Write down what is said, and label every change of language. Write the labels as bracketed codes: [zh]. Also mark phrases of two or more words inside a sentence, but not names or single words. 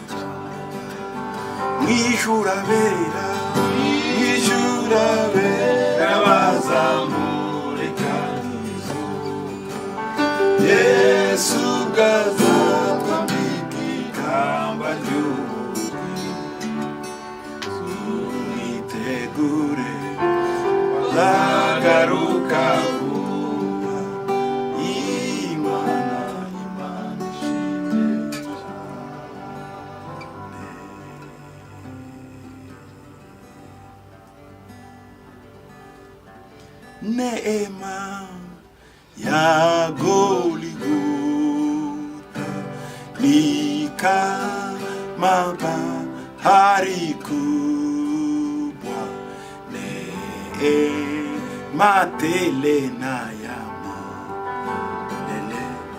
[rw] mwijuru abera bazamureka Yesu gazatwambika ikamba ry'umwitegure bazagaruka vuba Imana ishimwe [sw] neema ya Golgotha ni kama bahari kubwa, neema tele na ya milele,